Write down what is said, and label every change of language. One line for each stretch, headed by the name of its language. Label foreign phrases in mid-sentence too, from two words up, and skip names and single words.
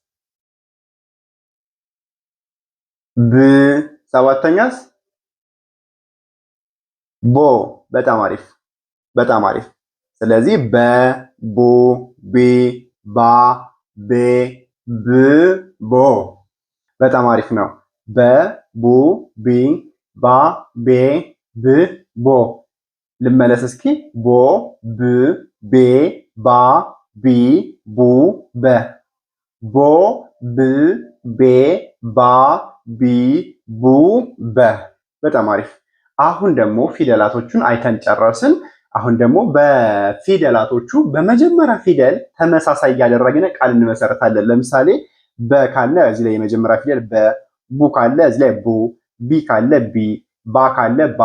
Amharic: ብ። ሰባተኛስ? ቦ። በጣም አሪፍ፣ በጣም አሪፍ። ስለዚህ በ ቡ ቢ ባ ቤ ብ ቦ። በጣም አሪፍ ነው። በ ቡ ቢ ባ ቤ ብ ቦ። ልመለስ እስኪ። ቦ ብ ቤ ባ ቢ ቡ በ። ቦ ብ ቤ ባ ቢ ቡ በ። በጣም አሪፍ። አሁን ደግሞ ፊደላቶቹን አይተን ጨረስን። አሁን ደግሞ በፊደላቶቹ በመጀመሪያ ፊደል ተመሳሳይ እያደረግን ቃል እንመሰርታለን። ለምሳሌ በ ካለ እዚህ ላይ የመጀመሪያ ፊደል በ፣ ቡ ካለ እዚህ ላይ ቡ፣ ቢ ካለ ቢ፣ ባ ካለ ባ፣